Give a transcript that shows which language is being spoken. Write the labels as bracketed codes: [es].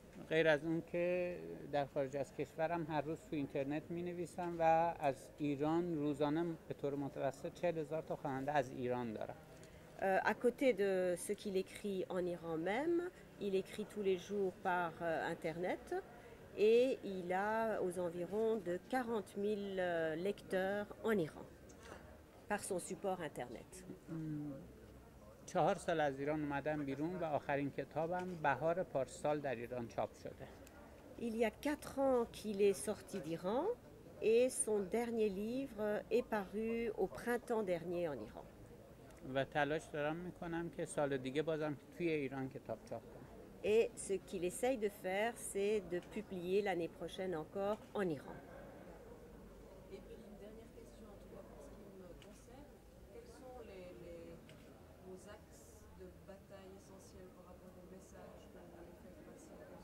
[fa] غیر از اون که در خارج از کشورم هر روز تو اینترنت می نویسم و از ایران روزانه به طور متوسط 40,000 تا خواننده از ایران دارم. [fr] À côté de ce qu'il écrit en Iran même, il écrit tous les jours par internet et il a aux environs de 40 000 lecteurs en Iran par son support internet. [fa] 4 سال از ایران اومدم بیرون و آخرین کتابم بهار پارسال در ایران چاپ شده. [fr] Il y a 4 ans qu'il est sorti d'Iran et son dernier livre est paru au printemps dernier en Iran. [fa] و تلاش دارم میکنم که سال دیگه بازم توی ایران کتاب چاپ کنم. [fr] Et ce qu'il essaye de faire, c'est de publier l'année prochaine encore en Iran. Et puis une dernière question, en tout cas pour ce qui me concerne, quels sont vos axes de bataille essentiels par rapport au message que vous voulez faire passer?